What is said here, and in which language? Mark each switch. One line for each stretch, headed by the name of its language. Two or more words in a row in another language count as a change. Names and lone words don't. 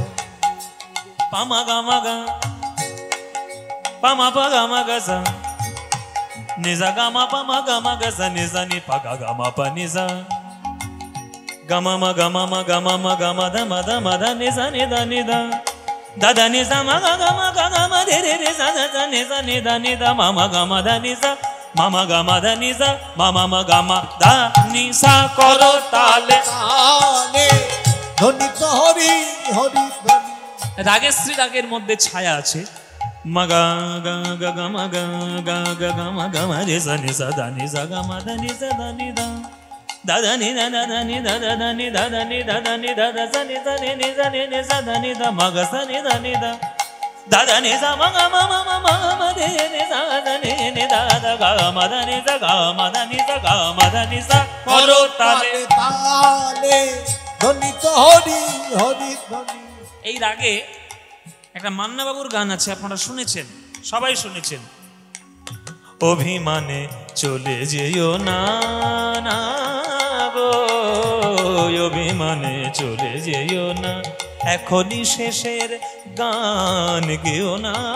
Bangla: পামা গামা গা পামা পা গামা গা নিজা গামা পামা গামা গা নিজা নি পা গামা পা নিজা গামা মা গামা মা গামা মা গামা দা মা দা মা দা নিজা নি দা নি দা দাদা নিজা মা গামা রে রে রে সা দা নিজা নি দা নি দা মামা গামা দা নিজা মামা গামা দা নিজা মামা মা গামা দা নিসা করো তালে তালে ধ্বনিত হরি হরি ধ্বনি রাগেশ্রী রাগের মধ্যে ছায়া আছে মগা গা গা গা মা গা গা গা গা মা গা মা রে সা নি সা দা নি সা গা মা দা নি সা দা নি দা da da ni da da da ni da da da ni da da ni da da ni da da sa ni sa ni ni sa ni ni sa da ni da ma ga sa ni da ni da da da ni sa ma ga ma ma ma ma ma de ni sa da ni ni da da ga ma da ni sa ga ma da ni sa ga ma da ni sa করো তালে তালে ধ্বনিত হরি হরি ধ্বনি এই রাগে একটা মান্না বাবুর গান আছে আপনারা শুনেছেন সবাই শুনেছেন অভিমানে চলে যেও না না গো অভিমানে চলে যেও না এখনই শেষের গান গেও না